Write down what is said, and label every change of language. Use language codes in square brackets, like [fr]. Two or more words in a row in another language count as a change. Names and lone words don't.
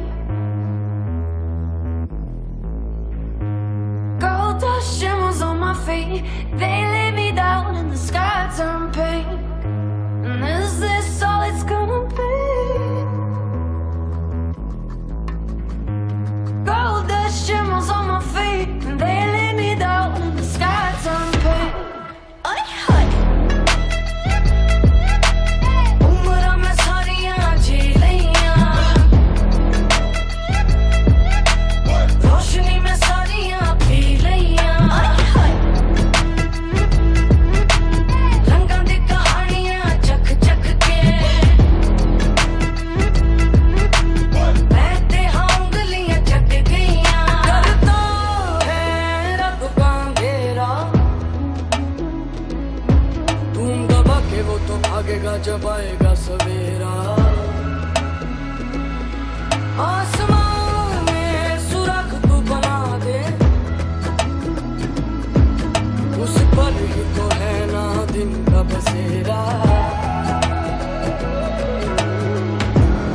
[en] Gold dust shimmers on my feet, they lay me down and the sky turned pink. And is this all it's gonna be? Gold dust shimmers on my feet, and they lay me down and the sky turned pink. Ay, ay. [pa] ਉਮਰਾ ਮੇਂ ਸਾਰੀਆਂ ਝੱਲੀਆਂ, ਰੋਸ਼ਨੀ ਮੇਂ ਸਾਰੀਆਂ ਪੀ ਲਈਆਂ. Ay, ay. ਰੰਗਾਂ ਦੀ ਕਹਾਣੀਆਂ ਚੱਕ ਚੱਕ ਕੇ, ਬਹਿੰਦੇ ਹਾਂ ਉਂਗਲੀਆਂ ਚੱਕ ਗਈਆਂ. [hi] करता है रब का अंधेरा, तुम दबा के वो तो भागेगा जब आएगा सवेरा। आसमान में सुराख तू बना दे, उस पर ही तो है ना दिन का बसेरा।